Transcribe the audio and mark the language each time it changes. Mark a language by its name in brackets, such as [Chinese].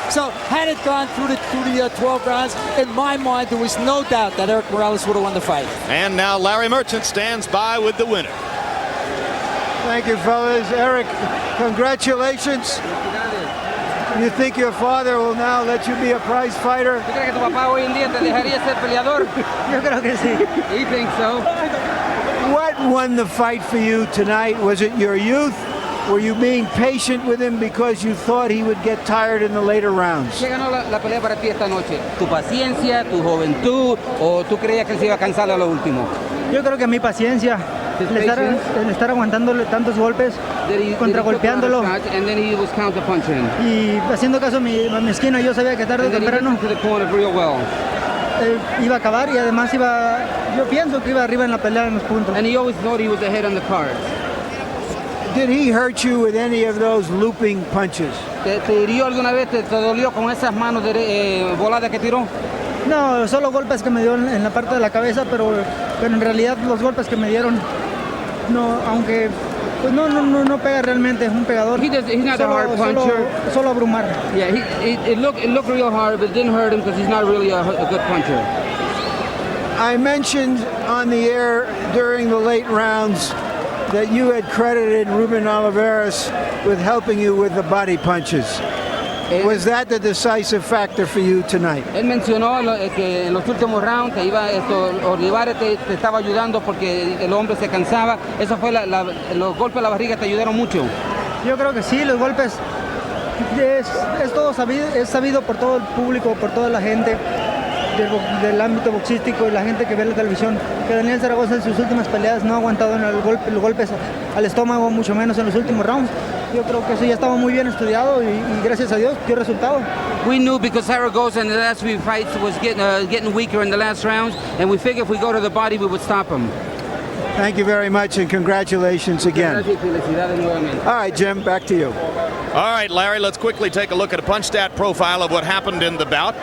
[English] So had it gone through the 12 rounds, in my mind there was no doubt that Erik Morales would have won the fight. And now Larry Merchant stands by with the winner. Thank you, fellas. Erik, congratulations. You think your father will now let you be a prize fighter? [Spanish] ¿Tú crees que tu papá hoy en día te dejaría ser peleador? Yo creo que sí. [English] He thinks so. What won the fight for you tonight? Was it your youth? Were you being patient with him because you thought he would get tired in the later rounds? [Spanish] ¿Qué ganó la pelea para ti esta noche? ¿Tu paciencia, tu juventud o tú creías que se iba a cansar a lo último? Yo creo que mi paciencia, el estar aguantándole tantos golpes, contragolpeándolo [English] And then he was counter-punching. [Spanish] y haciendo caso a mi esquina. Yo sabía que tarde o [English] And then he [Spanish] temprano [English] got to the corner real well. [Spanish] iba a acabar y además yo pienso que iba arriba en la pelea en los puntos. [English] And he always thought he was ahead on the card. Did he hurt you with any of those looping punches? [Spanish] ¿Te hirió alguna vez? ¿Te dolió con esas manos voladas que tiró? No, solo golpes que me dio en la parte de la cabeza, pero en realidad los golpes que me dieron, no, aunque pues no pega realmente, es un pegador. [English] He's not a hard puncher. [Spanish] Solo abrumar. [English] Yeah, it looked real hard, but it didn't hurt him because he's not really a good puncher. I mentioned on the air during the late rounds that you had credited Ruben Oliveras with helping you with the body punches. Was that the decisive factor for you tonight? [Spanish] Él mencionó que en los últimos rounds Olivares te estaba ayudando porque el hombre se cansaba. Eso fue los golpes a la barriga te ayudaron mucho. Yo creo que sí, los golpes es todo sabido, es sabido por todo el público, por toda la gente del ámbito boxístico y la gente que ve la televisión, que Daniel Zaragoza en sus últimas peleas no ha aguantado en los golpes al estómago, mucho menos en los últimos rounds. Yo creo que eso ya estaba muy bien estudiado y gracias a Dios dio resultado. [English] We knew because Zaragoza in the last few fights was getting weaker in the last rounds, and we figured if we go to the body, we would stop him. Thank you very much and congratulations again. All right, Jim, back to you. All right, Larry, let's quickly take a look at a punch stat profile of what happened in the bout.